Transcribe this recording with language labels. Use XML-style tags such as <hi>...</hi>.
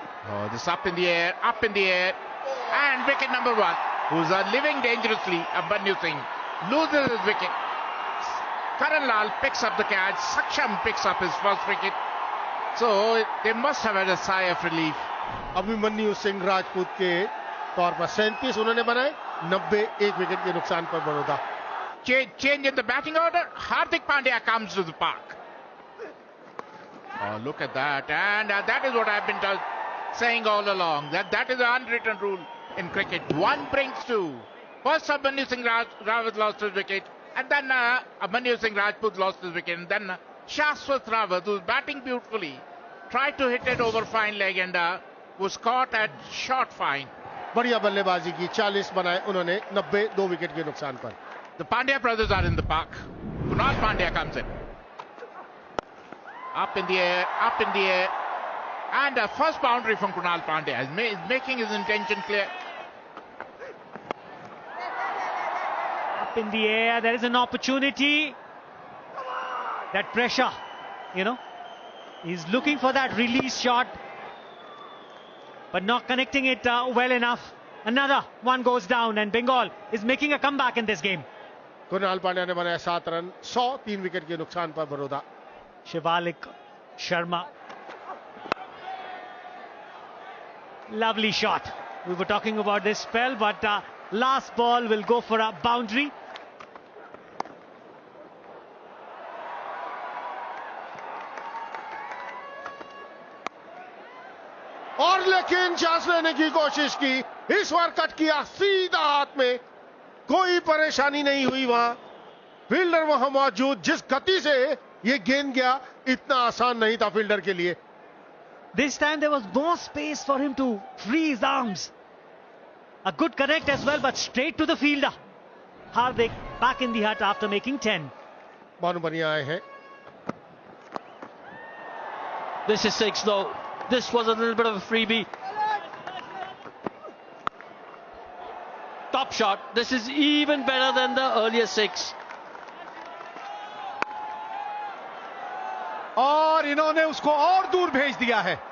<en>Oh, this up in the air, and wicket number 1, who's living dangerously. Abhimanyu Singh loses his wicket. Karan Lal picks up the catch. Saksham picks up his first wicket. So they must have had a sigh of relief.</en> <hi>Abhimanyu Singh Rajput के तौर पर 37 उन्होंने बनाए, 90 एक wicket के नुकसान पर Baroda.</hi> <en>Change in the batting order. Hardik Pandya comes to the park. Oh, look at that, and that is what I've been saying all along, that is an unwritten rule in cricket. One brings two. First Abhimanyu Singh Rawat lost his wicket, and then Abhimanyu Singh Rajput lost his wicket, and then Shashwat Rawat, who's batting beautifully, tried to hit it over fine leg and was caught at short fine.</en> <hi>बढ़िया बल्लेबाजी की, 40 बनाए उन्होंने, 90 2 wicket के नुकसान पर।</hi> <en>The Pandya brothers are in the park. Kunal Pandya comes in. Up in the air. And a first boundary from Kunal Pandya is making his intention clear. Up in the air, there is an opportunity. That pressure, he's looking for that release shot, but not connecting it well enough. Another one goes down, and Bengal is making a comeback in this game.</en> <hi>Kunal Pandya ने बनाया 7 run, 103 wicket के नुकसान पर Baroda.</hi> <en>Shivalik Sharma. Lovely shot. We were talking about this spell, but last ball will go for a boundary.</en> <hi>और लेकिन chance लेने की कोशिश की, इस बार कट किया सीधा हाथ में, कोई परेशानी नहीं हुई वहां। फील्डर वहां मौजूद, जिस गति से ये गेंद गया, इतना आसान नहीं था फील्डर के लिए।</hi> <en>This time there was more space for him to free his arms. A good connect as well, but straight to the fielder. Hardik back in the hut after making 10.</en> <hi>बहुत बढ़िया आए हैं।</hi> <en>This is 6 though. This was a little bit of a freebie. Top shot. This is even better than the earlier 6.</en> <hi>और इन्होंने उसको और दूर भेज दिया है।</hi>